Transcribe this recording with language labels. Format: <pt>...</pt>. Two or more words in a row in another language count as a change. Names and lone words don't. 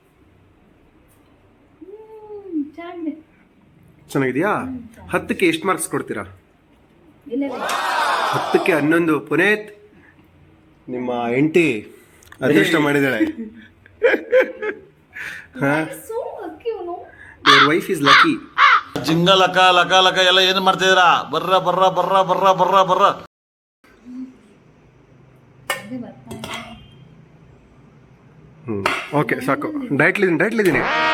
<kn>ಚೆನ್ನಾಗಿದೆಯಾ? 10ಕ್ಕೆ ಎಷ್ಟು ಮಾರ್ಕ್ಸ್ ಕೊಡ್ತೀರಾ? 10ಕ್ಕೆ 11. ಪುನೀತ್, ನಿಮ್ಮ ಹೆಂಡತಿ ಅದೃಷ್ಟ ಮಾಡಿದಾಳೆ.</kn> <en>Your wife is lucky.</en> <kn>ಜಿಂಗ ಲಕ ಲಕ ಲಕ ಎಲ್ಲ ಏನು ಮಾಡ್ತಿದ್ದೀರಾ? ಬರ್ರ ಬರ್ರ ಬರ್ರ ಬರ್ರ ಬರ್ರ ಬರ್ರ. ಓಕೆ ಸಾಕು, ಡೈಟ್ಲಿದ್ದೀನಿ.</kn>